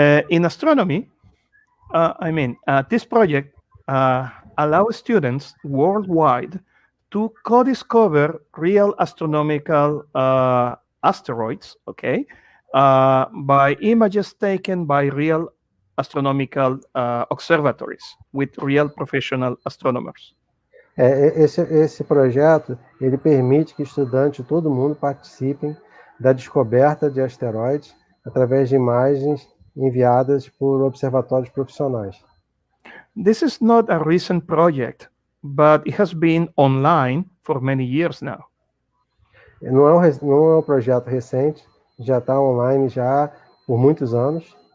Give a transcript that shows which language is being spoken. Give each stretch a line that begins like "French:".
English: In astronomy, this project allows students worldwide to co-discover real astronomical asteroids, okay, by images taken by real astronomical observatories with real professional astronomers.
Portuguese: Esse projeto, ele permite que estudantes de todo mundo participem da descoberta de asteroides através de imagens enviadas por observatórios profissionais.
English: This is not a recent project, but it has been online for many years now.
Portuguese: Não é um projeto recente, já está online já por muitos anos.